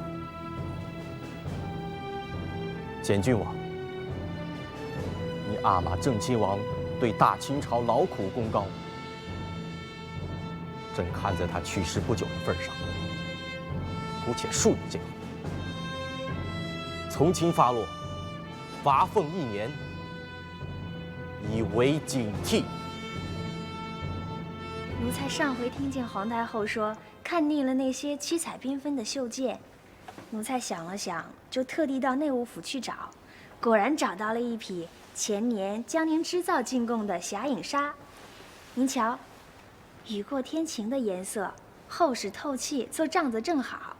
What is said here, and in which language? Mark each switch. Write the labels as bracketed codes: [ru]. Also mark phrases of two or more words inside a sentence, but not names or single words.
[zh] 簡郡王，你阿瑪正親王對大清朝勞苦功高，朕看在他去世不久的份上，姑且恕你這回。從輕發落，罰俸1年，以為警惕。奴才上回聽見皇太后說，看膩了那些七彩繽紛的繡件。奴才想了想，就特地到內務府去找，果然找到了一匹前年将您织造進貢的霞影紗。您瞧，雨過天晴的顏色，厚實透氣，做帐子正好。